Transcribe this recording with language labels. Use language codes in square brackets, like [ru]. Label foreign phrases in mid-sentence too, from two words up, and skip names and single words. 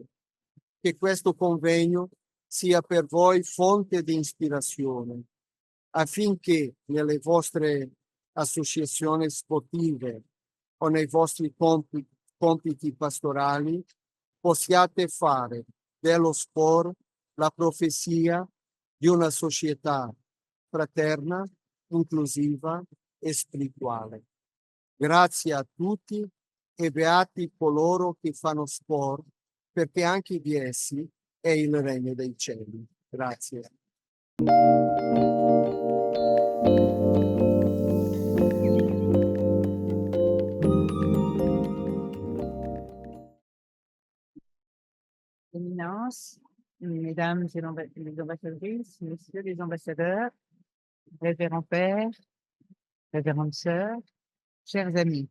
[it] Che questo convegno sia per voi fonte di ispirazione, affinché nelle vostre associazioni sportive o nei vostri compiti pastorali possiate fare dello sport la profezia di una società fraterna, inclusiva e spirituale. Grazie a tutti e beati coloro che fanno sport, perché anche di essi è il regno dei cieli. Grazie. [fr] Éminence, mesdames et les ambassadrices, messieurs les ambassadeurs, révérends pères, révérentes sœurs, chers amis.